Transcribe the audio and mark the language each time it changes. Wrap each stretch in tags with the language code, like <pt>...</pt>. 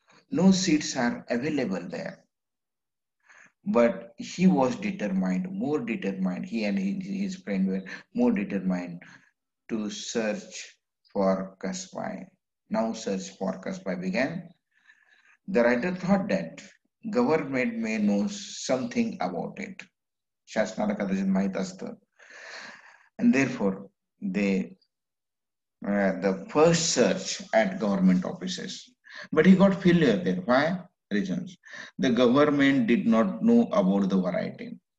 <en>no seeds are available there, but he was determined, more determined, he and his friend were more determined to search for Kasbai. Now search for Kasbai began. The writer thought that government may know something about it.</en> <mr>शासनाला कदाचित माहित असतं.</mr> <en>And therefore they the first search at government offices, but he got failure there. Why? Reasons: the government did not know about the variety.</en>